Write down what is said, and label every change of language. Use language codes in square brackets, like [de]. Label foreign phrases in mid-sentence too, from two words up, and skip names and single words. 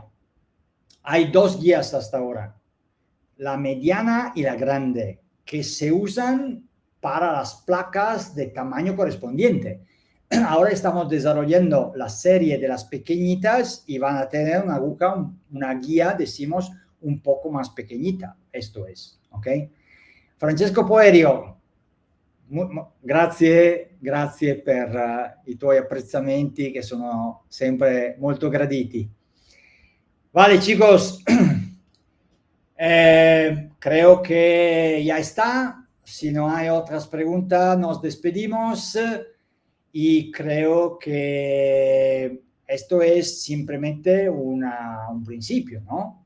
[es] Hay 2 guías hasta ahora, la mediana y la grande, que se usan para las placas de tamaño correspondiente. Ahora estamos desarrollando la serie de las pequeñitas y van a tener una aguja, una guía, decimos, un poco más pequeñita. Esto es, ¿ok? [it] Francesco Poerio, grazie per i tuoi apprezzamenti che sono sempre molto graditi. [es] Vale, chicos, creo que ya está. Si no hay otras preguntas, nos despedimos. Y creo que esto es simplemente un principio, ¿no?